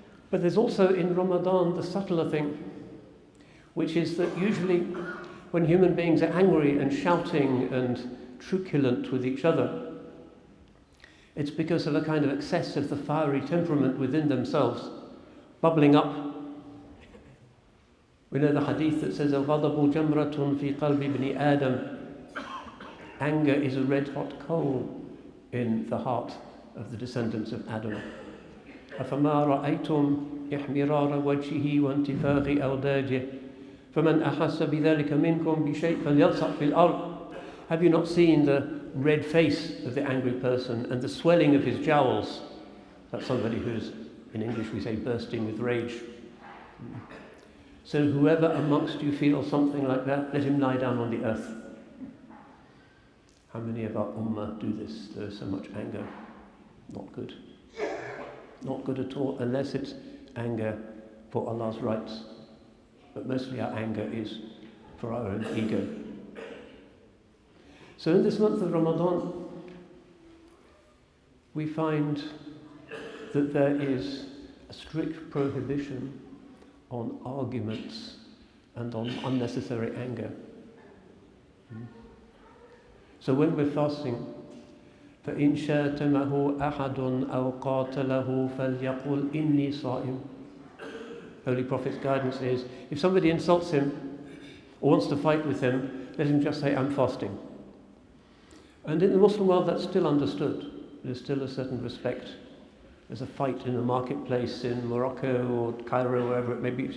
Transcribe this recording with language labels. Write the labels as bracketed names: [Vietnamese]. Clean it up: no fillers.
[English] But there's also in Ramadan the subtler thing, which is that usually when human beings are angry and shouting and truculent with each other, it's because of a kind of excess of the fiery temperament within themselves, bubbling up. We know the hadith that says, [Arabic] الغضب جمرة في قلب ابن آدم. [English] Anger is a red-hot coal in the heart of the descendants of Adam. [Arabic] أفما رأيتم إحمرار وجهه وانتفاخ أوداجه فمن أحس بذلك منكم بشيء فليلصق في الأرض. [English] Have you not seen the red face of the angry person and the swelling of his jowls? That's somebody who's, in English we say, bursting with rage. So whoever amongst you feels something like that, let him lie down on the earth. How many of our ummah do this? There is so much anger. Not good. Not good at all, unless it's anger for Allah's rights. But mostly our anger is for our own ego. So in this month of Ramadan, we find that there is a strict prohibition on arguments and on unnecessary anger. So when we're fasting, [Arabic] فَإِنْ شَاتَمَهُ أَحَدٌ أَوْ قَاتَلَهُ فَلْيَقُلْ إِنِّي صَائِمٌ. [English] Holy Prophet's guidance is, if somebody insults him or wants to fight with him, let him just say, I'm fasting. And in the Muslim world, that's still understood. There's still a certain respect. There's a fight in the marketplace in Morocco or Cairo, wherever it may be.